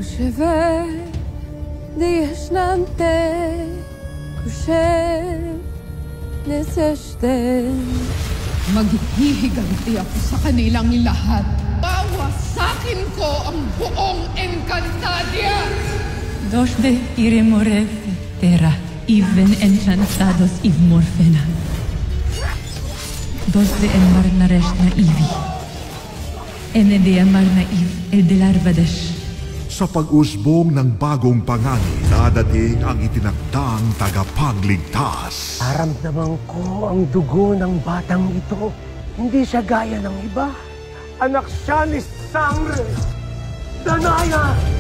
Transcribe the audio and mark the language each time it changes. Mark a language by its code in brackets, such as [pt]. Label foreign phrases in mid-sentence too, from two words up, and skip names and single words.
[tl] Maghihiganti ako sa kanilang lahat. Bawasakin ko ang buong Encantadia! Dos de iremore terra, even enchantados iv morfena. Dos de enmar na resh na ivi. Ene de amar na iv el de larvadesh. Sa pag-usbong ng bagong pangani, dadating ang itinakdang tagapagligtas. Naramdaman ko ang dugo ng batang ito. Hindi siya gaya ng iba. Anak siya ni Sangre Danaya!